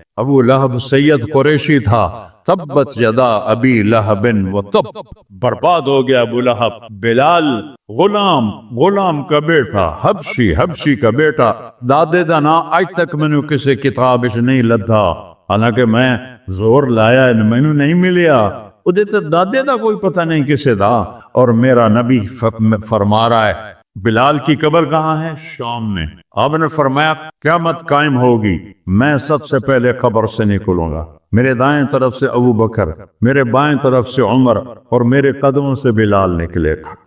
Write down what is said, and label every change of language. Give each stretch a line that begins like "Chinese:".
Urdu: ابو لہب سید قریشی تھا,
Arabic: تبت یدا ابی لہب وتب,
Urdu: برباد ہو گیا ابو لہب. بلال غلام کا بیٹا, حبشی کا بیٹا,
Punjabi: دادے دا نا آج تک میں نے کسی کتاب نہیں لدھا, حالانکہ میں زور لایا میں نے نہیں ملیا. ادھے تو دادے دا کوئی پتہ نہیں کسے دا.
Urdu: اور میرا نبی فرما رہا ہے بلال کی قبر کہاں ہے؟ شام میں. آپ نے فرمایا قیامت قائم ہوگی, میں سب سے پہلے قبر سے نکلوں گا, میرے دائیں طرف سے ابو بکر, میرے بائیں طرف سے عمر, اور میرے قدموں سے بلال نکلے گا.